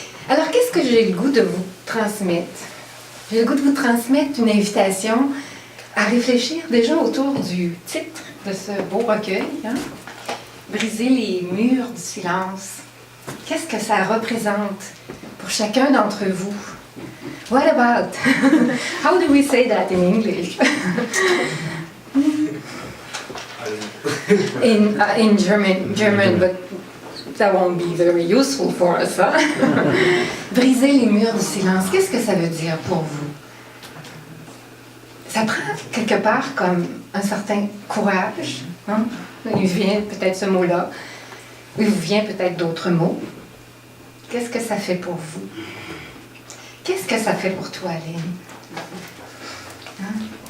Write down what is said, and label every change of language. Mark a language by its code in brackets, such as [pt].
[fr] Alors, qu'est-ce que j'ai le goût de vous transmettre? J'ai le goût de vous transmettre une invitation à réfléchir déjà autour du titre de ce beau recueil, hein? Briser les murs du silence. Qu'est-ce que ça représente pour chacun d'entre vous? [en] What about? How do we say that in English? in German, but that won't be very useful for us. [fr] Hein? Briser les murs du silence, qu'est-ce que ça veut dire pour vous? Ça prend quelque part comme un certain courage. Hein? Il vient peut-être ce mot-là. Il vous vient peut-être d'autres mots. Qu'est-ce que ça fait pour vous? Qu'est-ce que ça fait pour toi, Lynn? Hein?